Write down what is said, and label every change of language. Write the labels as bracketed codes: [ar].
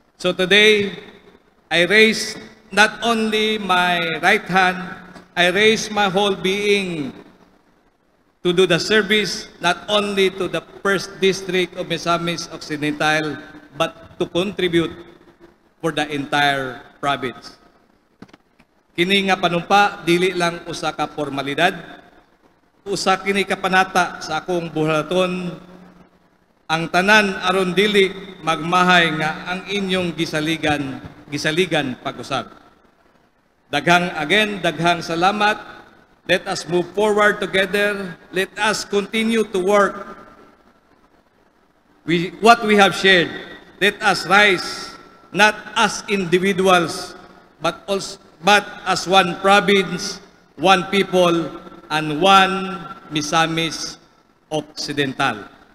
[en] So today, I raise not only my right hand, I raise my whole being to do the service not only to the first district of Misamis Occidental, but to contribute for the entire province. [ceb] Kini nga panumpa, dili lang usa ka formalidad, usa kini kapanata sa akong buhaton, ang tanan aron dili magmahay nga ang inyong gisaligan pag-usab. Daghang salamat. [en] Let us move forward together. Let us continue to work what we have shared. Let us rise not as individuals but as one province, one people, and one Misamis Occidental.